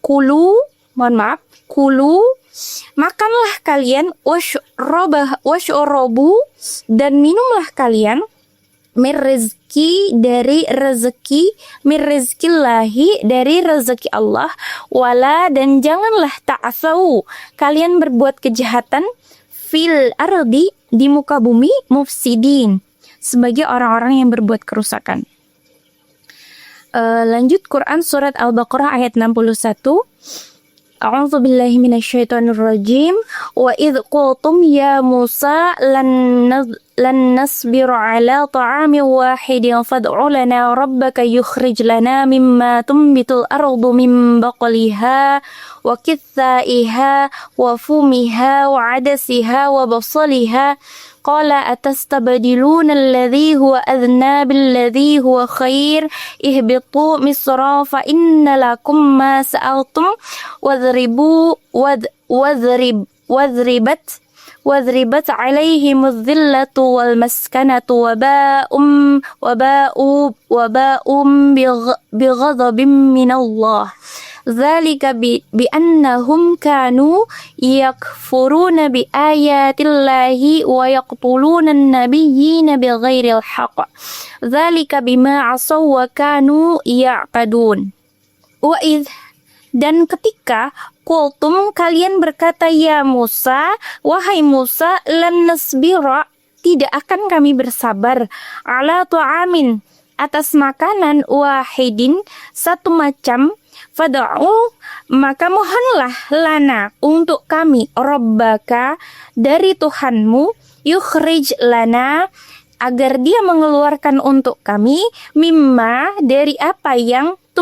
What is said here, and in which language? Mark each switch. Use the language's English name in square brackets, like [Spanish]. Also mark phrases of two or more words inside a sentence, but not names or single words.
[Indonesian] makanlah kalian, washrobu, dan minumlah kalian, mirrizki, dari rezeki, mirrizkillahi, dari rezeki Allah, wala, dan janganlah ta'asau, kalian berbuat kejahatan, [Arabic] في الأرض, [Indonesian] di muka bumi, mufsidin, sebagai orang-orang yang berbuat kerusakan. Lanjut Quran surat Al-Baqarah ayat 61. [Arabic] أعوذ بالله من الشيطان الرجيم. وإذ قلتم يا موسى لن نصبر على طعام واحد فادع لنا ربك يخرج لنا مما تنبت الأرض من بقلها وقثائها وفومها وعدسها وبصلها قال أتستبدلون الذي هو أدنى بالذي هو خير اهبطوا مصرا فإن لكم ما سألتم وضربت عليهم الذلة والمسكنة وباءوا بغضب من الله. ذلك بأنهم كانوا يكفرون بآيات الله ويقتلون النبيين بغير الحق. ذلك بما عصوا وكانوا يعتدون. وإذ, [Indonesian] dan ketika qultum, kalian berkata, [Arabic] يا موسى, [Indonesian] wahai Musa, [Arabic] لن نصبر, [Indonesian] tidak akan kami bersabar [Arabic] على طعام [Indonesian] atas makanan wahidin satu macam, fad'u maka mohonlah lana untuk kami rabbaka dari Tuhanmu, [Arabic] يخرج لنا [Indonesian] agar dia mengeluarkan untuk kami, mimma dari apa yang